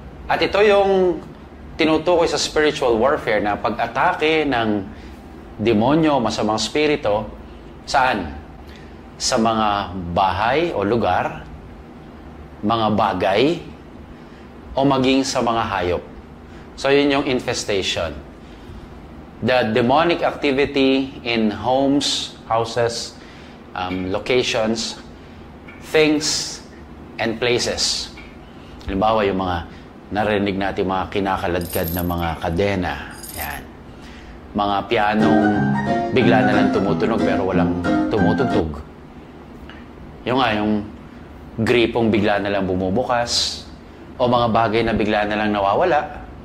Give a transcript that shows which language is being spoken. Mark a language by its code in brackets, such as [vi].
[tl] At ito yung tinutukoy sa spiritual warfare na pag-atake ng demonyo, masamang spirito. Saan? Sa mga bahay o lugar, mga bagay, o maging sa mga hayop. So, yun yung infestation. [en] The demonic activity in homes, houses, locations, things, and places. [tl] Halimbawa, yung mga narinig natin mga kinakaladkad na mga kadena. Yan. Mga pianong bigla na lang tumutunog pero walang tumutugtog. yung gripong bigla na lang bumubukas, o mga bagay na bigla na lang nawawala.